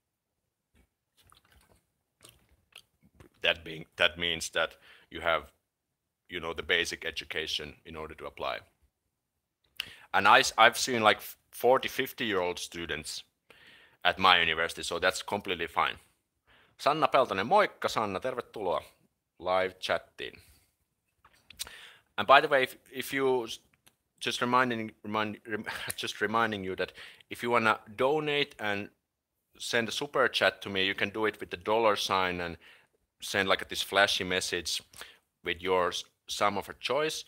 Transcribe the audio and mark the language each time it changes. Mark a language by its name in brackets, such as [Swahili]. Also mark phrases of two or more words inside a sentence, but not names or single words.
[English] That means that you have, the basic education in order to apply. And I've seen like 40, 50-year-old students at my university, so that's completely fine. [Finnish] Sanna Peltonen, moikka Sanna, tervetuloa live chattiin. [English] And by the way, if you just reminding you that if you wanna donate and send a super chat to me, you can do it with the $sign and send like this flashy message with your sum of a choice.